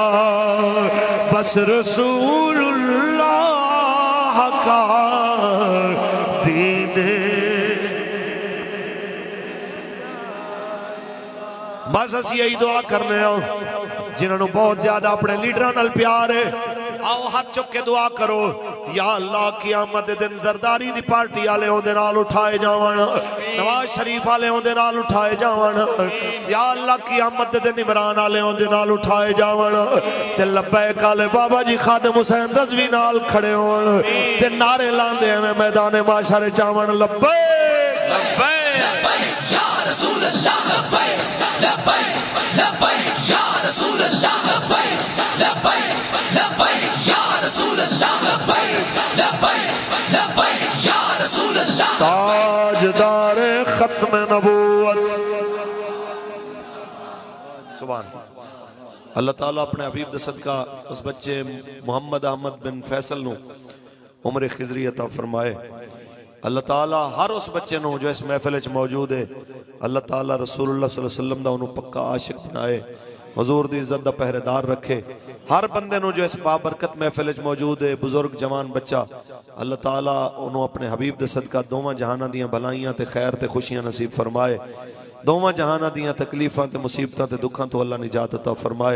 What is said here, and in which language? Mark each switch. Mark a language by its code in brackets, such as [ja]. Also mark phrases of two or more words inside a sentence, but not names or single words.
[ur] بس رسول اللہ کا دین, [pa] بس اسی یہی دعا کرنے جنہوں نے بہت زیادہ اپنے لیڈر نال پیار ہے. آؤ ہتھ چک کے دعا کرو، یا اللہ قیامت دے دن زرداری دی پارٹی والے اوہندے نال اٹھائے جاون، نواز شریف والے اوہندے نال اٹھائے جاون، یا اللہ قیامت دے دن عمران والے اوہندے نال اٹھائے جاون، تے لبیک والے بابا جی خادم حسین رضوی نال کھڑے ہون تے نعرے لاندے ایویں میدان محشر چاون, [ar] लब्बैक लब्बैक يا رسول الله، لبيك لبيك لبيك يا رسول الله، لبيك لبيك لبيك يا رسول الله، لبيك لبيك لبيك يا رسول الله. [pa] تاجدار ختم نبوت, [ar] سبحان الله [pa] تعالیٰ اپنے حبیب دے صدقہ اس بچے محمد احمد بن فیصل نوں عمر خضری عطا فرمائے. اللہ تعالیٰ ہر اس بچے نوں جو اس محفل چ موجود ہے, اللہ تعالیٰ رسول اللہ [ar] صلى الله عليه وسلم [pa] دا انہوں نے پکا عاشق بنائے، حضور دی عزت دا پہرےدار رکھے. ہر بندے نوں جو اس بابرکت محفل چ موجود ہے، بزرگ جوان بچہ، اللہ تعالیٰ انہوں نے اپنے حبیب دے صدقہ دوواں جہاناں دیاں بھلائیاں تے خیر تے خوشیاں نصیب فرمائے. دوواں جہاناں دیاں تکلیفاں تے مصیبتاں تے دکھاں تو اللہ نجات عطا فرمائے.